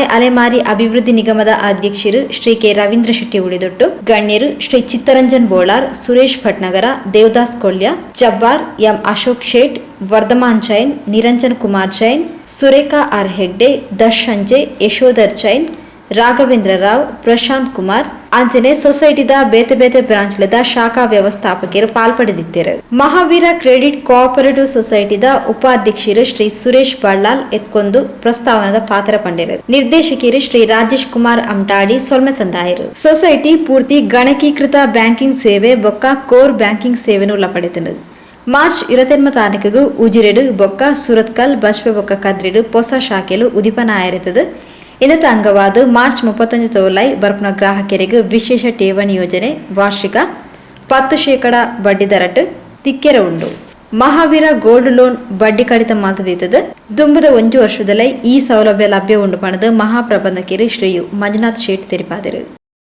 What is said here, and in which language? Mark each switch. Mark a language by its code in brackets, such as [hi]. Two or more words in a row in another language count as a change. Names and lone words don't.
[tcy] ಅಲೆಮಾರಿ ಅಭಿವೃದ್ಧಿ ನಿಗಮದ ಅಧ್ಯಕ್ಷರು ಶ್ರೀ ಕೆ ರವೀಂದ್ರ ಶೆಟ್ಟಿ ಉಳಿದೊಟ್ಟು, ಗಣ್ಯರು ಶ್ರೀ ಚಿತ್ತರಂಜನ್ ಬೋಳಾರ್, ಸುರೇಶ್ ಭಟ್ನಗರ, ದೇವದಾಸ್ ಕೊಲ್ಯ, ಜಬ್ಬಾರ್, ಎಂ ಅಶೋಕ್ ಶೇಟ್, ವರ್ಧಮಾನ್ ಜೈನ್, ನಿರಂಜನ್ ಕುಮಾರ್ ಜೈನ್, ಸುರೇಖಾ ಆರ್ ಹೆಗ್ಡೆ, ದರ್ಶನ್ ಜೆ, ಯಶೋಧರ್ ಜೈನ್, ರಾಘವೇಂದ್ರ ರಾವ್, ಪ್ರಶಾಂತ್ ಕುಮಾರ್ ಅಂಚನೆ ಸೊಸೈಟಿದ ಬೇತೆ ಬೇತೆ ಬ್ರಾಂಚ್ಲದ ಶಾಖಾ ವ್ಯವಸ್ಥಾಪಕರು ಪಾಲ್ಪಡೆದಿದ್ದರು. ಮಹಾವೀರ ಕ್ರೆಡಿಟ್ ಕೋಆಪರೇಟಿವ್ ಸೊಸೈಟಿದ ಉಪಾಧ್ಯಕ್ಷರು ಶ್ರೀ ಸುರೇಶ್ ಬಳ್ಳಾಲ್ ಎತ್ಕೊಂದು ಪ್ರಸ್ತಾವನದ ಪಾತ್ರ ಪಂಡಿರು. ನಿರ್ದೇಶಕರು ಶ್ರೀ ರಾಜೇಶ್ ಕುಮಾರ್ ಅಮ್ಟಾಡಿ ಸೊಲ್ಮೆ ಸಂದಾಯರು. ಸೊಸೈಟಿ ಪೂರ್ತಿ ಗಣಕೀಕೃತ ಬ್ಯಾಂಕಿಂಗ್ ಸೇವೆ ಬೊಕ್ಕ [en] core banking [tcy] ಸೇವೆಯನ್ನು ಉಳ್ಳಪಡೆತನು. ಮಾರ್ಚ್ 28 ತಾರೀಕಿಗೂ ಉಜಿರೆಡು ಬೊಕ್ಕ ಸುರತ್ಕಲ್ ಬಸ್ಪೆ ಬೊಕ್ಕ ಕದ್ರಿಡು ಹೊಸ ಶಾಖೆಲು ಉದಿಪನ ಆಯಿರುತ್ತದೆ. ಇನ್ನತ ಅಂಗವಾದ ಮಾರ್ಚ್ 31 ತೋಲೈ ಬರ್ಪನ ಗ್ರಾಹಕರಿಗೆ ವಿಶೇಷ ಠೇವಣಿ ಯೋಜನೆ ವಾರ್ಷಿಕ 10% ಬಡ್ಡಿ ದರಟ್ ತಿಕ್ಕೆರ ಉಂಡು. ಮಹಾವೀರ [en] gold loan [tcy] ಬಡ್ಡಿ ಕಡಿತ ಮಾಲ್ತದೀತದ ದುಂಬುದ 1 ವರ್ಷದಲ್ಲೇ ಈ ಸೌಲಭ್ಯ ಲಭ್ಯ ಉಂಡು ಪಣದ ಮಹಾಪ್ರಬಂಧಕರು ಶ್ರೀಯು ಮಂಜುನಾಥ್ ಶೇಟ್ ತೆರಿಪಾದರು.